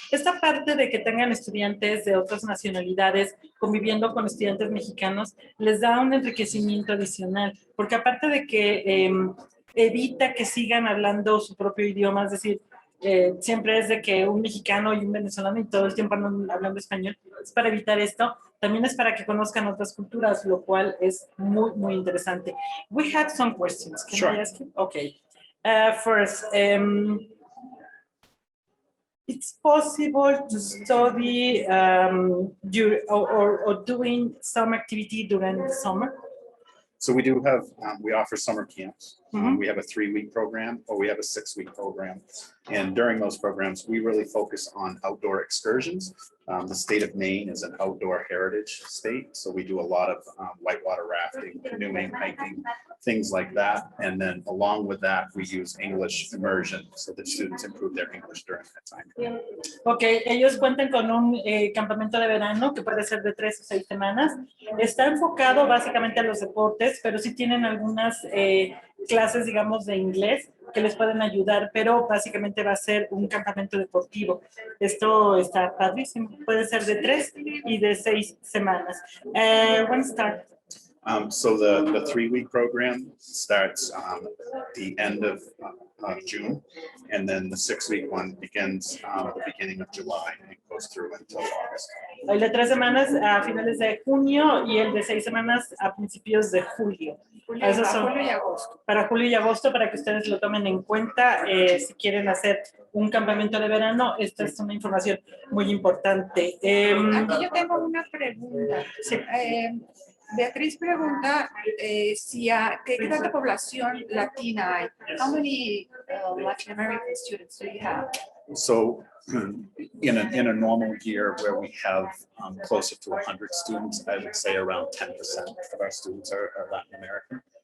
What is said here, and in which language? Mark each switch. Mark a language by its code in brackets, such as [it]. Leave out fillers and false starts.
[es] Esta parte de que tengan estudiantes de otras nacionalidades conviviendo con estudiantes mexicanos les da un enriquecimiento adicional, porque aparte de que evita que sigan hablando su propio idioma, es decir, siempre es de que un mexicano y un venezolano y todo el tiempo andan hablando español, es para evitar esto, también es para que conozcan otras culturas, lo cual es muy, muy interesante. [en] We have some questions. Can I ask you? Okay. First, it's possible to study or doing some activity during the summer? So we do have, we offer summer camps. We have a 3-week program, or we have a 6-week program. And during those programs, we really focus on outdoor excursions. The state of Maine is an outdoor heritage state. So we do a lot of whitewater rafting, canoeing, hiking, things like that. And then along with that, we use English immersion so that students improve their English during that time. [es] Ok, ellos cuentan con un campamento de verano que puede ser de 3 o 6 semanas. Está enfocado básicamente a los deportes, pero sí tienen algunas clases, digamos, de inglés que les pueden ayudar, pero básicamente va a ser un campamento deportivo. Esto está padrísimo. Puede ser de 3 y de 6 semanas. [en] When start? So the 3-week program starts the end of June, and then the 6-week one begins at the beginning of July and goes through until August. [es] El de 3 semanas a finales de junio y el de 6 semanas a principios de julio. Esos son julio y agosto. para julio y agosto, para que ustedes lo tomen en cuenta. Si quieren hacer un campamento de verano, esta es una información muy importante. Aquí yo tengo una pregunta. Sí. Beatriz pregunta ¿qué tanta población latina hay? [en] How many Latin American students do you have? So in a normal year where we have closer to 100 students, I would say around 10% of our students are Latin American.